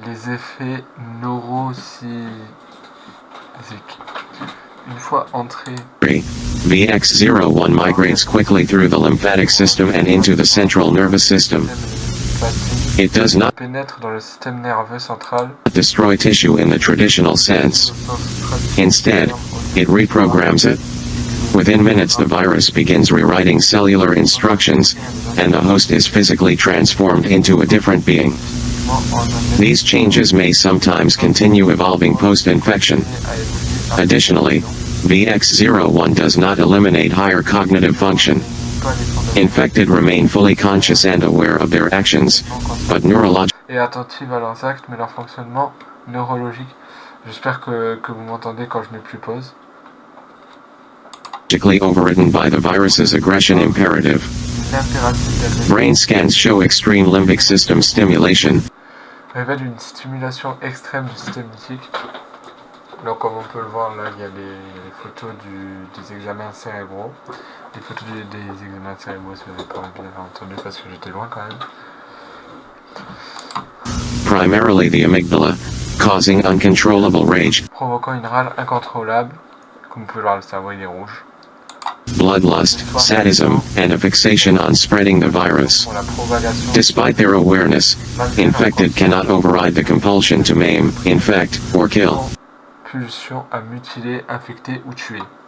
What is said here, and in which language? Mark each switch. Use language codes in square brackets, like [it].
[fr] les effets neuropsychiques. Une fois entré, [en] VX01 migrates quickly through the lymphatic system and into the central nervous system. It does not [fr] pénètre dans le système nerveux central. [en] destroy tissue in the traditional sense. Instead, it reprograms it. Within minutes, the virus begins rewriting cellular instructions, and the host is physically transformed into a different being. These changes may sometimes continue evolving post-infection. Additionally, VX01 does not eliminate higher cognitive function. Infected remain fully conscious and aware of their actions, but neurologically [fr] Et attentive à leurs actes, mais leur fonctionnement neurologique. J'espère que vous m'entendez quand je n'ai plus pause. [en] overridden by the virus's aggression imperative. [fr] L'impératif d'agression [en] Brain scans show extreme limbic system stimulation, [fr] révèle une stimulation extrême du système lymphique. Donc comme on peut le voir là, il y a les photos des examens cérébraux. Les photos des examens cérébraux, si vous n'avez pas bien entendu parce que j'étais loin quand même. [en] primarily the amygdala, causing uncontrollable rage, [fr] Provoquant une râle incontrôlable. Comme vous pouvez le voir, le cerveau il est rouge. [en] bloodlust, sadism, and a fixation on spreading the virus. [fr] Pour la propagation. [en] Despite their awareness, infected cannot override the compulsion to maim, infect, or kill. [fr] Pulsion à mutiler, infecter ou tuer.